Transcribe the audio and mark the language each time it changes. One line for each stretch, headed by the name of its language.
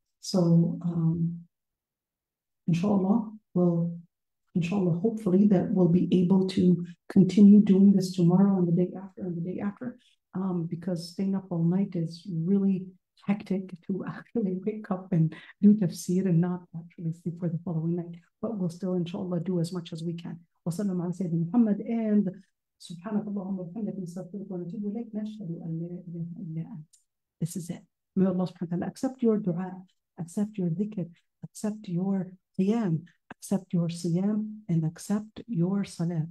English: So inshallah, well, inshallah, hopefully that we'll be able to continue doing this tomorrow and the day after and the day after, because staying up all night is really hectic to actually wake up and do tafsir and not actually sleep for the following night. But we'll still, inshallah, do as much as we can.
Arabic: وسلم على سيدنا محمد and سبحانك اللهم وبحمدك نستغفرك ونتوب إليك نشهد أن لا إله إلا أنت.
English: This is it. May Allah subhanahu wa ta'ala accept your dua, accept your dhikr, accept your qiyam, accept your siyam, and accept your salat.